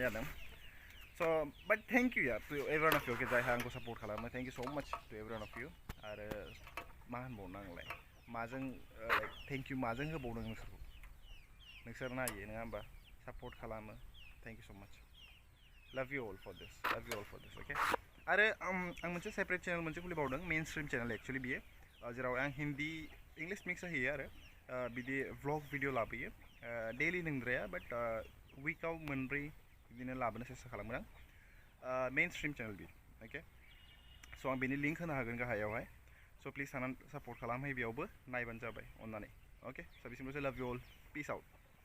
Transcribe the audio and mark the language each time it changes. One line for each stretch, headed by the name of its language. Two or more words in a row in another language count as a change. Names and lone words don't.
Bodo: जादों स' बाट
English: thank you yaar to everyone of you
Bodo: अके जायहा आंखौ सापर्ट खालामो
English: thank you so much to everyone of you
Bodo: आरो मा होनबावनो आंलाय माजों
English: like thank you
Bodo: माजों होबावदों नोंसोर नायो नङा होमबा सापर्ट खालामो
English: thank you so much love you all for this
Bodo: अके आरो आं मोनसे
English: separate channel
Bodo: मोनसे खुलिबावदों
English: main stream channel actually
Bodo: बियो जेराव आं
English: Hindi English mix
Bodo: होयो आरो बिदि
English: vlog video
Bodo: लाबोयो डेलि नंद्राया बाट उइकाव मोनब्रै बिदिनो लाबोनो सेस्था खालामगोन आं
English: main stream channel
Bodo: बियो अके स' आं बेनि लिंक होनो हागोन गाहायावहाय स' प्लिज थानानै सापर्ट खालामहै बेयावबो नायबानो जाबाय अननानै अके स' बिसिमल'सै
English: love you all peace out